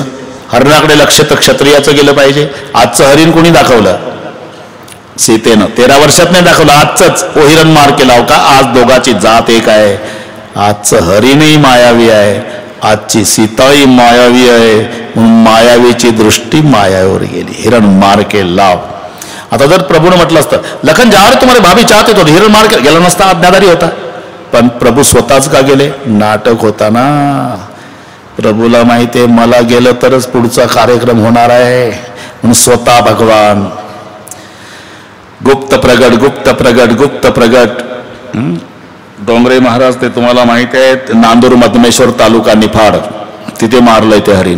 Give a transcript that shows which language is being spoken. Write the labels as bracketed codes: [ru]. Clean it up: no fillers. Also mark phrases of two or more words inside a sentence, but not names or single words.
[mr] हरणाकडे लक्ष तर क्षत्रियाचं गेलं पाहिजे. आजचं हरिण कोणी दाखवलं? सीतेनं. 13 वर्षात नाही दाखवलं, आजच हिरण मार केला हो का? आज दोघाची जात एक आहे. आजचं हरिणही मायावी आहे, आजची सीताही मायावी आहे. म्हणून मायावीची दृष्टी मायावर गेली. [hi] हिरण मार के लाव. [mr] आता जर प्रभूने म्हटलं असतं लखन जा रे तुम्हाला [hi] भाभी चाहते तो हिरण मार के [mr] गेला नसता, आज्ञाधारी होता. पण प्रभू स्वतःच का गेले? नाटक होता ना. प्रभूला माहिती आहे मला गेलं तरच पुढचा कार्यक्रम होणार आहे, म्हणून स्वतः भगवान गुप्त प्रगट गुप्त प्रगट गुप्त प्रगट. डोंगरे महाराज ते तुम्हाला माहिती आहे, नांदूर मधमेश्वर तालुका निफाड तिथे मारलंय ते हरिण.